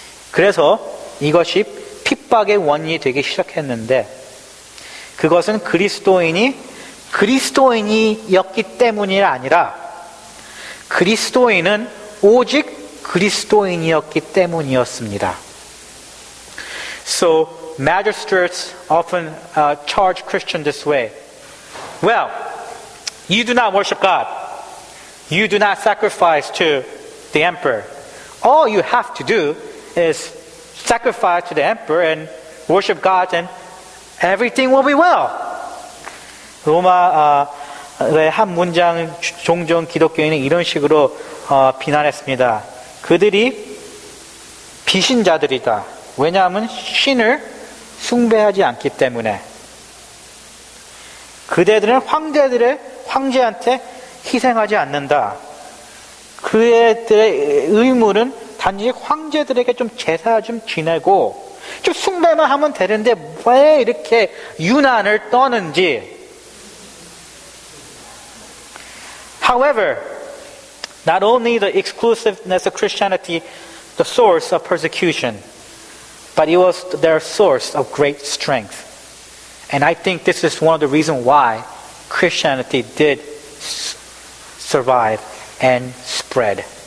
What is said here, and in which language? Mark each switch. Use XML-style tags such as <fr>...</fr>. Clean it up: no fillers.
<ko>그래서 이것이 핍박의 원인이 되기 시작했는데 그것은 그리스도인이었기 때문이 아니라 그리스도인은 오직 그리스도인이었기 때문이었습니다.</ko> <en>So magistrates often charge Christians this way. Well, you do not worship God. You do not sacrifice to the emperor. All you have to do is sacrifice to the emperor and worship God and everything will be well.</en> <ko>로마의 한 문장 종종 기독교인은 이런 식으로 비난했습니다. 그들이 비신자들이다. 왜냐하면 신을 숭배하지 않기 때문에 그대들은 황제한테 희생하지 않는다. 그들의 의무는 단지 황제들에게 좀 제사 좀 지내고 좀 숭배만 하면 되는데 왜 이렇게 유난을 떠는지.</ko> <en>However, not only the exclusiveness of Christianity, the source of persecution, but it was their source of great strength. And I think this is one of the reasons why Christianity did survive and spread.</en>